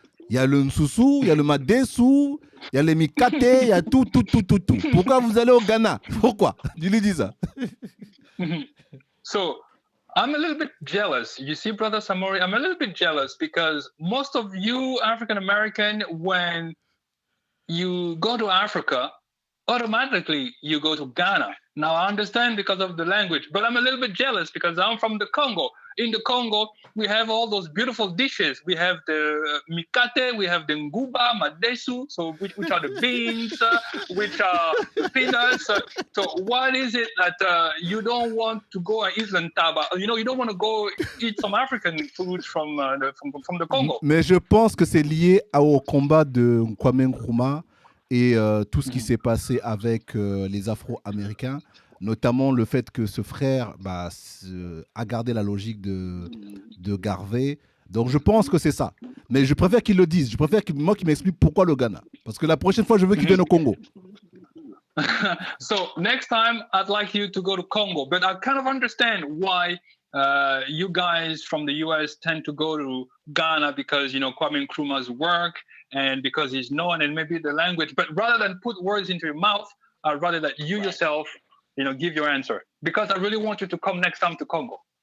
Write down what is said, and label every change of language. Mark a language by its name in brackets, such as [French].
[French] Il y a le Nsusu, il y a le Madesu, il y a les Mikate, il y a tout. Pourquoi vous allez au Ghana? Pourquoi? Tu lui dis ça. [English] So I'm a little bit jealous. You see, Brother Samori, I'm a little bit jealous because most of you African American, when you go to Africa, automatically you go to Ghana. Now I understand because of the language, but I'm a little bit jealous because I'm from the Congo. In the Congo, we have all those beautiful dishes. We have the mikate, we have the nguba, madesu, so which are the beans, which are the peanuts. So what is it that you don't want to go and eat lentaba? You know, you don't want to go eat some African foods from the Congo. [French] Mais je pense que c'est lié au combat de Kwame Nkrumah et tout ce qui s'est passé avec les Afro-Américains, notamment le fait que ce frère a gardé la logique de Garvey. Donc je pense que c'est ça. Mais je préfère qu'il le dise. Je préfère qu'il m'explique pourquoi le Ghana. Parce que la prochaine fois, je veux qu'il vienne au Congo. [English] So next time, I'd like you to go to Congo. But I kind of understand why you guys from the US tend to go to Ghana because, you know, Kwame Nkrumah's work and because he's known and maybe the language. But rather than put words into your mouth, I'd rather that you yourself, you know, give your answer because I really want you to come next time to Congo.